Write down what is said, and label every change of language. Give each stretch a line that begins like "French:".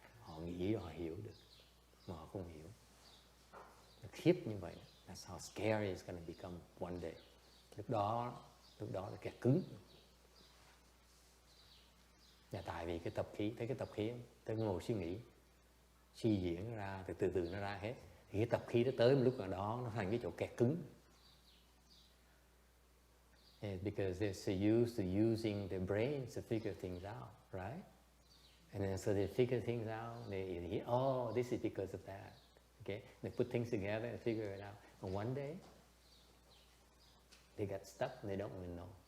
Vietnamese: Họ nghĩ họ hiểu được, mà họ không hiểu. Nó khiếp như vậy.
English: That's how scary it's going to become one day.
Vietnamese: Lúc đó là kẹt cứng. Và tại vì cái tập khí, thấy cái tập khí không? Tới ngồi suy nghĩ, suy diễn nó ra, từ từ nó ra hết. Thì cái tập khí nó tới một lúc nào đó nó thành cái chỗ kẹt cứng.
English: And because they're so used to using their brains to figure things out, right? And then so they figure things out, they hear, oh, this is because of that. Okay? They put things together and figure it out. And one day, they get stuck and they don't even know.